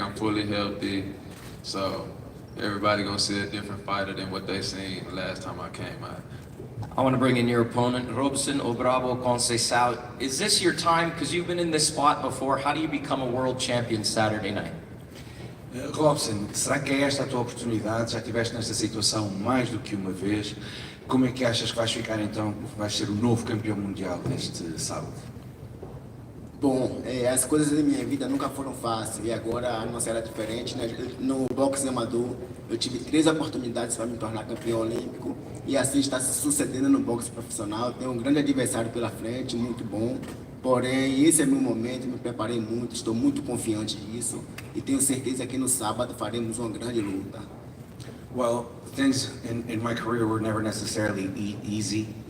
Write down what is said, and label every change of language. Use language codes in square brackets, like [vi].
[en] I'm fully healthy, so everybody gonna see a different fighter than what they seen the last time I came out. I want to bring in your opponent, Robson Obrabo Conceição. Is this your time? Because you've been in this spot before. How do you become a world champion Saturday night? [pt] Robson, será que é esta a tua oportunidade? Já estiveste nesta situação mais do que uma vez. como é que achas que vais ficar então, vais ser o novo campeão mundial neste sábado? Bom, as coisas da minha vida nunca foram fáceis e agora a nossa era diferente, né? No boxe amador, eu tive 3 oportunidades para me tornar campeão olímpico e assim está se sucedendo no boxe profissional. Tenho um grande adversário pela frente, muito bom. Porém, esse é meu momento, me preparei muito, estou muito confiante disso e tenho certeza que no sábado faremos uma grande luta. [en] Well, things in my career were never necessarily easy.